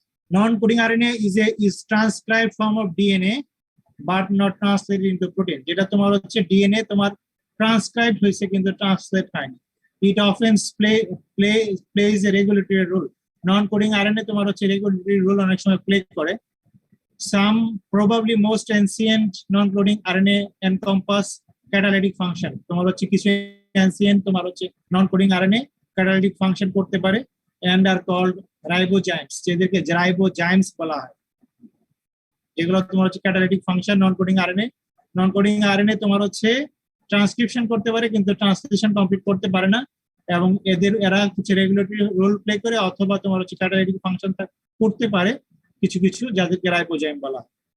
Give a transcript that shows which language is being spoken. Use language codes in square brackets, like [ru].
[en] Non-coding RNA is transcribed form of DNA but not translated into protein. [bn] যেটা তোমার হচ্ছে DNA তোমার transcribe হয়েছে কিন্তু ট্রান্সলেট হয়নি। [en] It often plays a regulatory role. [bn] Non-coding RNA তোমার হচ্ছে regulatory role অনেক সময় প্লে করে। [en] Some probably most ancient non-coding RNA encompass catalytic function. [bn] তোমার হচ্ছে কিছু ancient তোমার হচ্ছে non-coding RNA catalytic function করতে পারে [en] and are called [bn] রাইবোজাইমস, যেদেরকে রাইবোজাইমস বলা হয়, যেগুলো তোমার হচ্ছে ক্যাটালাইটিক ফাংশন নন কোডিং আরএনএ। নন কোডিং আরএনএ তোমার হচ্ছে ট্রান্সক্রিপশন করতে পারে কিন্তু ট্রান্সলেশন কমপ্লিট করতে পারে না, এবং এরা কিছু রেগুলেটরি রোল প্লে করে অথবা তোমার হচ্ছে ক্যাটালাইটিক ফাংশন করতে পারে কিছু কিছু, যাদেরকে রাইবোজাইম বলা হয়।